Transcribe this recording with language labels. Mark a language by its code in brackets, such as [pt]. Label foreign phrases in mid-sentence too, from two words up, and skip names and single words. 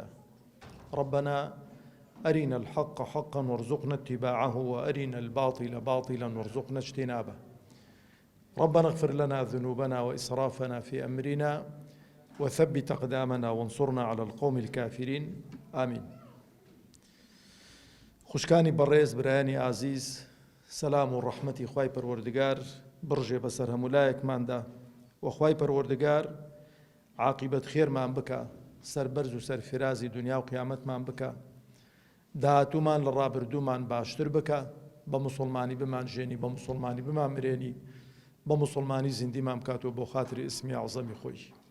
[ar] ربنا أرنا الحق حقا وارزقنا اتباعه وأرنا الباطل باطلا وارزقنا اجتنابه. ربنا اغفر لنا ذنوبنا وإسرافنا في أمرنا وثبت أقدامنا وانصرنا على القوم الكافرين آمين. [ckb] خوشکانی بەڕێز برایانی عزیز، سەلام و ڕەحمەتی خوای پەروەردگار بڕژێ بەسەر هەموو لایەکماندا و خوای پەروەردگار عاقبەت خێرمان بکە، سەربەرز و سەرفرازی دنیا و قیامەتمان بکە، داهاتوومان لە ڕابردوومان باشتر بکە، بە موسڵمانی بمان ژێنی، بە موسڵمانی بمان مرێنی، بە موسڵمانی زیندیمان بکاتەوە بۆ خاتری ئیسمی عەزەمی خۆی.